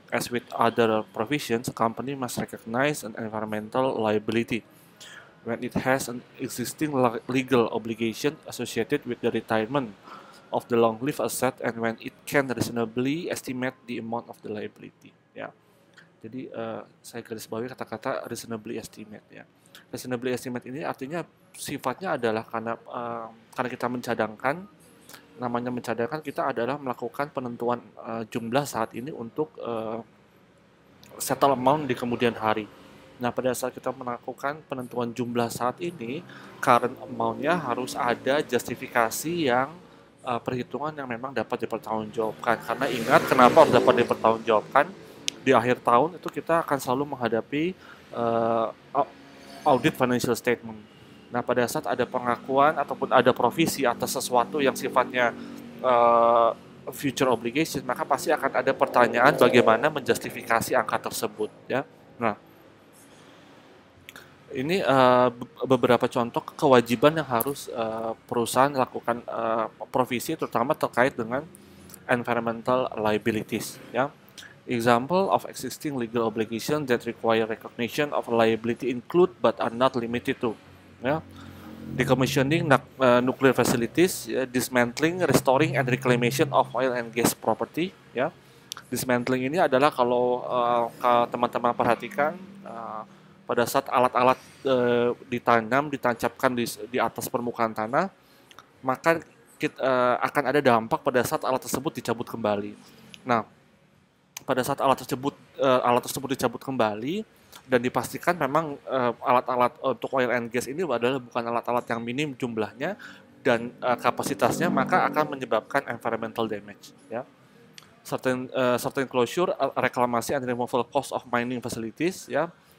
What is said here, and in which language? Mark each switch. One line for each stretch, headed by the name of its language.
English: As with other provisions, a company must recognize an environmental liability when it has an existing legal obligation associated with the retirement of the long-lived asset and when it can reasonably estimate the amount of the liability.
Indonesian: Ya. Jadi saya garis bawahi kata-kata reasonably estimate ya. Reasonably estimate ini artinya sifatnya adalah karena kita mencadangkan, namanya mencadangkan kita adalah melakukan penentuan jumlah saat ini untuk
English: settle amount
Indonesian: di kemudian hari. Nah, pada saat kita melakukan penentuan jumlah saat ini, current amount-nya harus ada justifikasi yang perhitungan yang memang dapat dipertanggungjawabkan. Karena ingat, kenapa harus dapat dipertanggungjawabkan? Di akhir tahun itu kita akan selalu menghadapi audit financial statement. Nah, pada saat ada pengakuan ataupun ada provisi atas sesuatu yang sifatnya
English: future obligation,
Indonesian: maka pasti akan ada pertanyaan bagaimana menjustifikasi angka tersebut, ya. Nah, ini beberapa contoh kewajiban yang harus perusahaan lakukan provisi, terutama terkait dengan
English: environmental liabilities. Ya, example of existing legal obligation that require recognition of liability include but are not limited to. Ya, decommissioning nuclear facilities, ya, dismantling, restoring, and reclamation of oil and gas property.
Indonesian: Ya, dismantling ini adalah kalau teman-teman perhatikan. Pada saat alat-alat ditanam, ditancapkan di atas permukaan tanah, maka akan ada dampak pada saat alat tersebut dicabut kembali. Nah, pada saat alat tersebut dicabut kembali dan dipastikan memang alat-alat untuk oil and gas ini adalah bukan alat-alat yang minim jumlahnya dan kapasitasnya, maka akan menyebabkan
English: environmental damage. Ya, certain closure, reklamasi and removal cost of mining facilities, ya.